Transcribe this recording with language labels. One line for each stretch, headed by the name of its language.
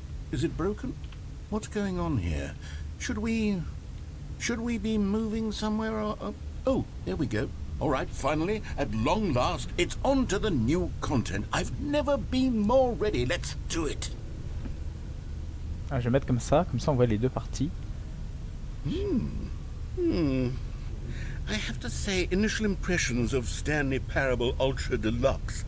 English: Is it broken? What's going on here? Should we be moving somewhere or... oh, there we go. All right, finally, at long last, it's on to the new content. I've never been more ready. Let's do it.
French: Ah, je vais mettre comme ça on voit les deux parties.
English: I have to say, initial impressions of Stanley Parable Ultra Deluxe.